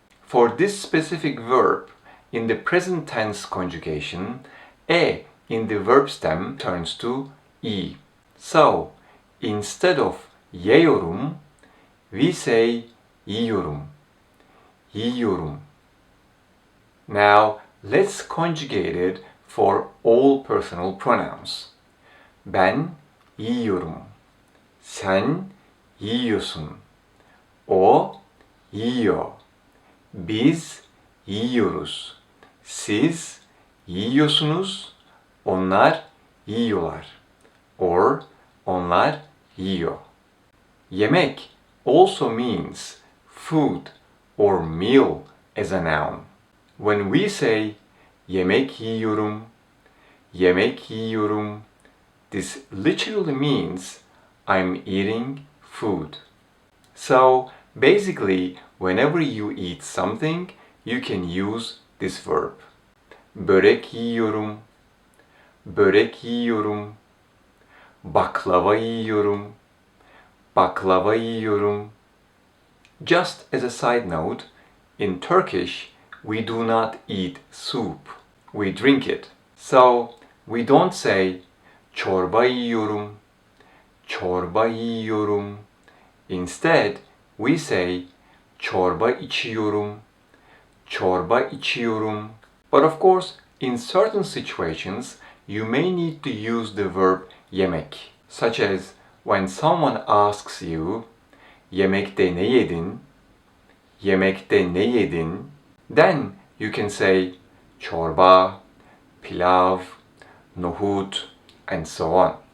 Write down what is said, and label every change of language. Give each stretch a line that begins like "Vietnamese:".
English: For this specific verb, in the present tense conjugation, e in the verb stem turns to i. So, instead of yiyorum, we say yiyorum, yiyorum. Now, let's conjugate it for all personal pronouns.
Turkish: Ben yiyorum. Sen yiyorsun. O yiyor. Biz yiyoruz. Siz yiyorsunuz. Onlar yiyorlar. Or onlar yiyor.
English: Yemek also means food or meal as a noun. When we say
Turkish: yemek yiyorum, yemek yiyorum,
English: this literally means I'm eating food. So basically, whenever you eat something, you can use this verb.
Turkish: Börek yiyorum, börek yiyorum, baklava yiyorum, baklava yiyorum.
English: Just as a side note, in Turkish, we do not eat soup, we drink it. So we don't say
Turkish: çorba yiyorum, çorba yiyorum.
English: Instead, we say
Turkish: çorba içiyorum, çorba içiyorum.
English: But of course, in certain situations, you may need to use the verb yemek, such as when someone asks you,
Turkish: yemekte ne yedin? Yemekte ne yedin?
English: Then you can say çorba, pilav, nohut, and so on.